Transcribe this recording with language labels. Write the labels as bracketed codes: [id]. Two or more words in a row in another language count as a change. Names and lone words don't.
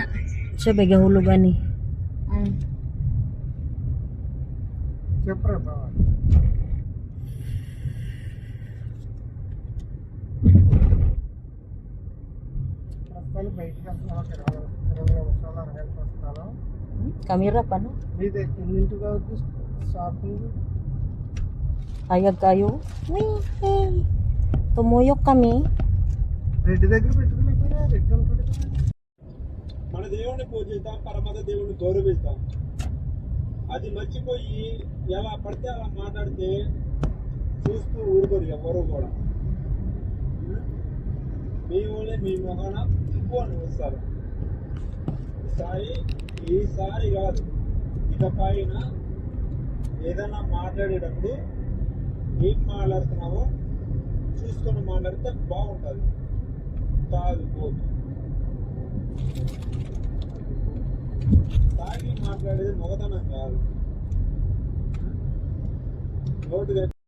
[ceb] Siya ba gahulog ani? Kamera pa no? Hayag kayo. Tumuyok kami. [te] మన దేవుని పూజిస్తాం పరమత దేవుని గౌరవిస్తాం అది మర్చిపోయి ఎలా పడితే అలా మాట్లాడితే చూస్తూ ఊరుకోరు ఎవరు కూడా మీ వాళ్ళే మీ మొహన ఇంకో అని వస్తారు ఈసారి కాదు ఇక పైన ఏదైనా మాట్లాడేటప్పుడు ఏం మాట్లాడుతున్నావో చూసుకొని మాట్లాడితే బాగుంటుంది తాగిపోదు తాగి మాట్లాడేది మొగతనం కాదు నోటిగా